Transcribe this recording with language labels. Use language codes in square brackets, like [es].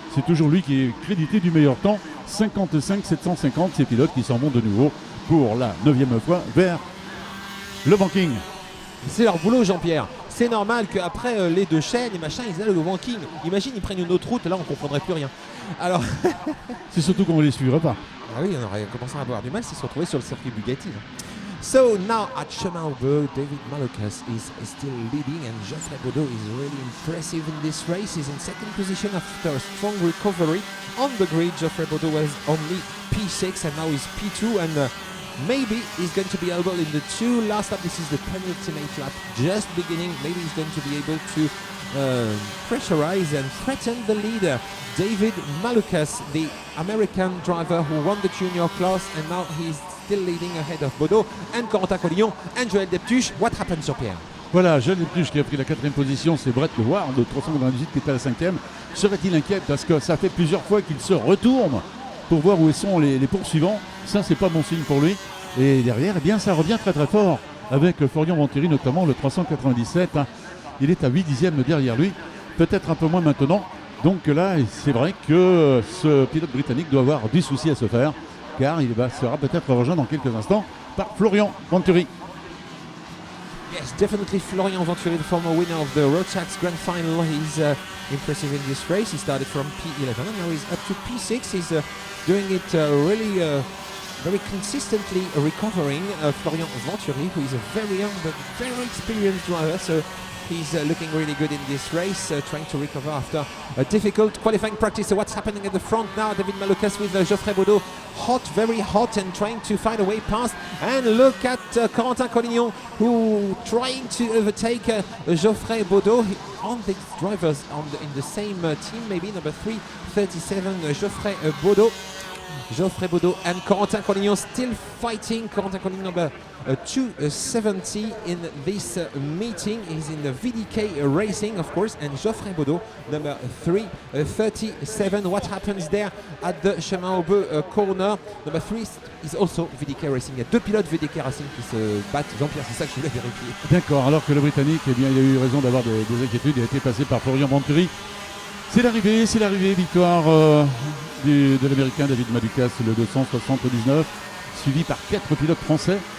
[fr] C'est toujours lui qui est crédité du meilleur temps. 55-750, ces pilotes qui s'en vont de nouveau pour la 9e fois vers le banking. C'est leur boulot, Jean-Pierre. C'est normal qu'après les deux chaînes et machin, ils aillent au banking. Imagine, ils prennent une autre route, là on comprendrait plus rien. Alors, C'est surtout qu'on ne les suivra pas. ah oui, on aurait commencé à avoir du mal s'ils se retrouvaient sur le circuit Bugatti. [en] So now at Chemin-Aubert, David Malukas is still leading, and Geoffrey Baudot is really impressive in this race. He's in second position after a strong recovery. On the grid, Geoffrey Baudot was only P6 and now he's P2, and maybe he's going to be able in the two last lap. This is the penultimate lap, just beginning. Maybe he's going to be able to pressurize and threaten the leader, David Malukas, the American driver who won the junior class, and now he's still leading ahead of Baudot and Corentin Collignon and Joël Deptuche. What happened, Jean-Pierre? Voilà, Joël Deptuche qui a pris la 4e position, c'est Brett Ward, de 398 qui est à la 5e. Serait-il inquiet parce que ça fait plusieurs fois qu'il se retourne pour voir où sont les poursuivants? Ça, c'est pas bon signe pour lui. Et derrière, eh bien, ça revient très très fort avec Florian Venturi, notamment le 397. Il est à 8 dixièmes derrière lui, peut-être un peu moins maintenant. Donc là, c'est vrai que ce pilote britannique doit avoir du souci à se faire, car il sera peut-être rejoint dans quelques instants par Florian Venturi. Yes, definitely Florian Venturi, the former winner of the Rotax Grand Final. He's impressive in this race. He started from P11 and now he's up to P6. He's doing it really very consistently, recovering. Florian Venturi, who is a very young but very experienced driver, so he's looking really good in this race, trying to recover after a difficult qualifying practice. So what's happening at the front now? David Malukas with Geoffrey Baudot, hot, very hot, and trying to find a way past. And look at Corentin Collignon, who trying to overtake Geoffrey Baudot. On the drivers in the same team, maybe number 337, Geoffrey Baudot. Geoffrey Baudot and Corentin Collignon still fighting. Corentin Collignon number 270 in this meeting. He's in the VDK Racing, of course, and Geoffrey Baudot number 337. What happens there at the Chemin au Bœuf corner? Number 3 is also VDK Racing. [fr] Il y a deux pilotes VDK Racing qui se battent. Jean-Pierre, c'est ça que je voulais vérifier. D'accord, alors que le Britannique, eh bien, il a eu raison d'avoir des inquiétudes. Il a été passé par Florian Venturi. C'est l'arrivée, victoire de l'Américain David Malukas, le 279, suivi par 4 pilotes français.